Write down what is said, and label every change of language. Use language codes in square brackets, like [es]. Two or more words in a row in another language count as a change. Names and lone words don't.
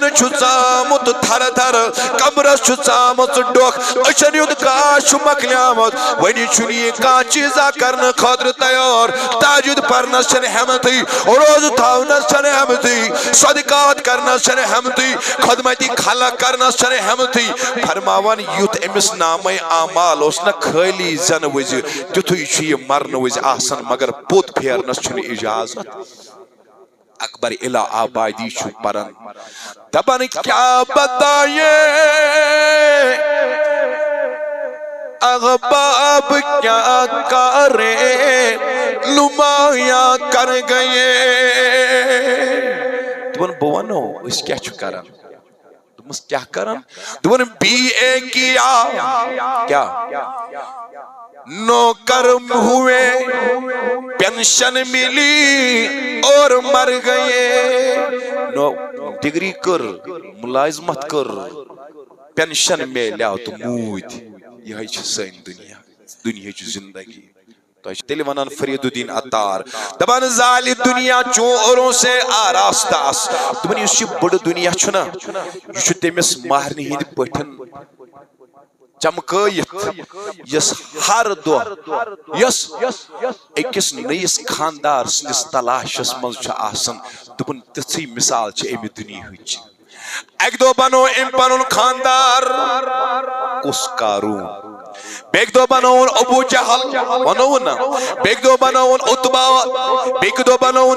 [ks] چھُ ژامُت تھرٕ تھرٕ کمرس چھُ ژامٕژ ڈۄکھ أچھن ہُنٛد گاش چھُ مۄکلیومُت وۄنۍ چھُنہٕ یہِ کانٛہہ چیٖزا کرنہٕ خٲطرٕ تیار تاجُد پرنس چھنہٕ ہٮ۪متھٕے روزٕ تھاونس چھنہٕ ہٮ۪متھٕے صدقات کرنس چھنہٕ ہٮ۪متھٕے خدمتِ خلق کرنس چھنہٕ ہٮ۪متھٕے فرماوان یُتھ أمِس نامے اعمال اوس نہ خٲلی زنہٕ وِزِ تیُتھُے چھُ یہِ مرنہٕ وِزِ آسان مگر پوٚت پھیرنس چھُنہٕ اجازت اکبر الہ آبادی چھُ پران دپان [ur] کیا بتائے احباب کیا کریں نمایاں کر گئے [ks] دپان بہٕ ونو أسۍ کیٛاہ چھُ کران دوٚپمَس کیٛاہ کران دپان BA [ur] کیا کیا نوکر ہوئے پینشن ملی اور مر گئے [ks] نو ڈگری کر ملازمت کر پینشن میلیو تو موٗدۍ یہے چھِ سٲنۍ دُنیاہٕچ زندگی تیٚلہِ وَنان فرید الدین عطار دپان ظالِ دنیا [ur] چوروں سے آراستہ [ks] آس دپان یُس یہِ بٔڑ دُنیا چھُنہ یہِ چھُ تٔمِس مہرنہِ ہِنٛدِ پٲٹھۍ چمکٲیِتھ یۄس ہر دۄہ یۄس أکِس نٔیِس خاندار سٕنٛدِس تلاشس منٛز چھُ آسان دوٚپُن تِژھٕے مثال چھِ اَمہِ دُنیاہٕچ اکہِ دۄہ بنوو أمۍ پنُن خاندار کُس قارون بیٚکہِ دۄہ بنووُن ابوٗ جہل ونووُن نہ بیٚکہِ دۄہ بنووُن عُتبہ بیٚکہِ دۄہ بنووُن